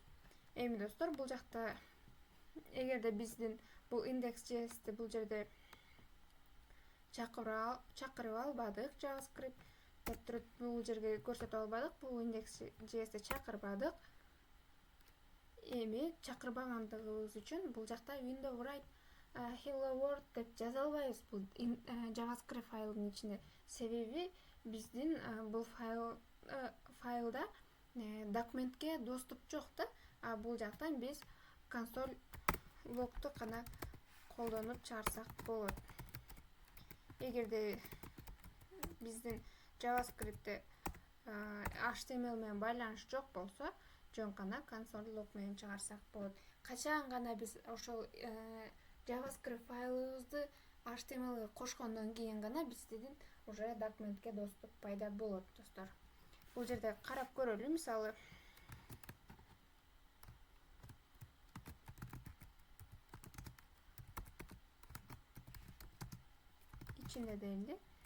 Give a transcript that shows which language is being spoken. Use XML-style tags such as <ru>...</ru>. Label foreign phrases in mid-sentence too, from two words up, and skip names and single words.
<ky>Эми достор, бул жакта эгерде биздин бул index.js'ти бул жерде чакырып албадык, JavaScript деп туруп бул жерге көрсөтүп албадык, бул index.js'ти чакырбадык. Эми чакырбагандыгыбыз үчүн бул жакта</ky> <en>window write hello world</en> <ky>деп жаза албайбыз бул JavaScript файлдын ичинде. Себеби биздин бул файлда документке доступ жок да. Бул жактан биз</ky> <en>console log'ту</en> <ky>гана колдонуп чыгарсак болот. Эгерде биздин JavaScript'те HTML менен байланыш жок болсо, жөн гана</ky> <en>console log</en> <ky>менен чыгарсак болот. Качан гана биз ошол JavaScript файлыбызды HTML'ге кошкондон кийин гана биздин уже документке доступ пайда болот, достор. Бул жерде карап көрөлү, мисалы, ичинде дейли.</ky>